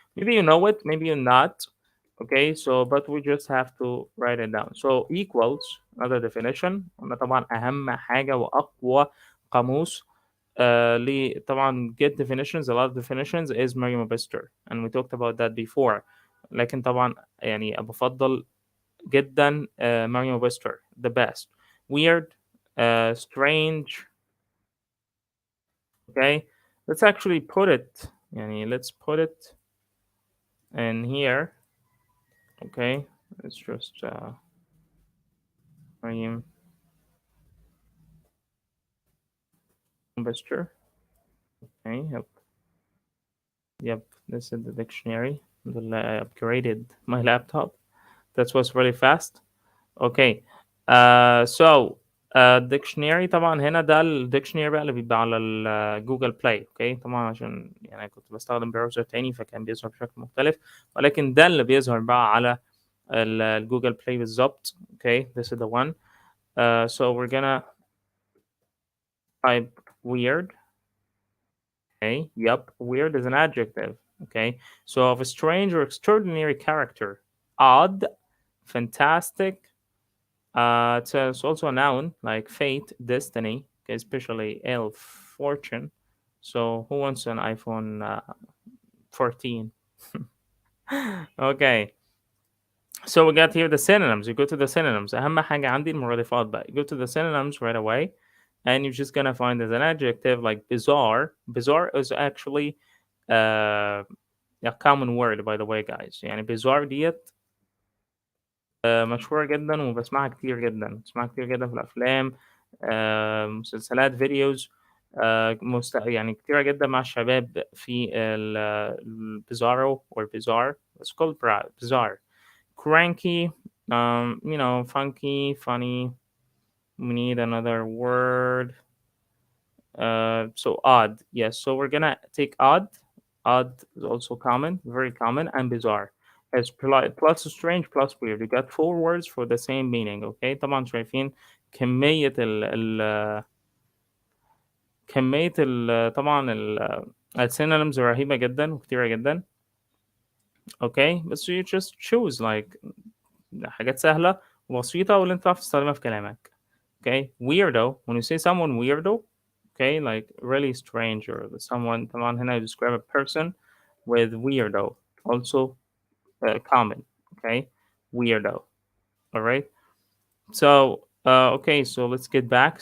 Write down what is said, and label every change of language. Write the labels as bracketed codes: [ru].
[en] Maybe you know it, maybe you're not. Okay, so but we just have to write it down. So equals another definition. [ar] قلنا طبعا أهم حاجة وأقوى قاموس طبعا [en] get definitions a lot of definitions is Merriam-Webster and we talked about that before. [ar] لكن طبعا يعني بفضل جدا Merriam-Webster [en] the best. Weird, strange. Okay, let's actually put it [ar] يعني [en] let's put it in here. Okay, let's just Merriam-Webster. Okay, yep, this is the dictionary. I upgraded my laptop. That was really fast. Okay, so dictionary [ar] طبعا هنا ده الديكشنري بقى اللي بيبقى على الجوجل بلاي. اوكي طبعا عشان يعني كنت بستخدم براوزر تاني فكان بيظهر بشكل مختلف ولكن ده اللي بيظهر بقى على الجوجل بلاي بالظبط. [en] Okay, this is the one. So we're gonna type weird. Okay, yep, weird is an adjective. Okay, so of a strange or extraordinary character, odd, fantastic. It's also a noun like fate, destiny, okay, especially ill fortune. So who wants an iPhone 14? Okay, so we got here the synonyms. You go to the synonyms. [ar] أهم حاجة عندي المرادفات بقى. [en] You go to the synonyms right away, and you're just gonna find as an adjective like bizarre. Bizarre is actually a common word by the way, guys. [ar] يعني bizarre ديت مشهورة جدا وبسمعها كتير جدا في الأفلام مسلسلات فيديوز يعني كتيرة جدا مع الشباب في البيزارو [en] or bizarre. It's called bizarre. Cranky, you know, funky, funny. We need another word. So odd. Yes. So we're gonna take odd. Odd is also common, very common, and bizarre. It's plus strange plus weird. You got four words for the same meaning. Okay. [ar] طبعا شايفين كمية طبعا synonyms رهيبة جدا وكتيرة جدا. [en] Okay. [ar] بس [en] you just choose like [ar] حاجات سهلة وبسيطة واللي انت تعرف تستخدمها في كلامك. [en] Okay. Weirdo. When you say someone weirdo, okay, like really strange or someone [ar] طبعا هنا [en] you describe a person with weirdo. Also common. Okay. Weirdo. All right. So okay, so let's get back.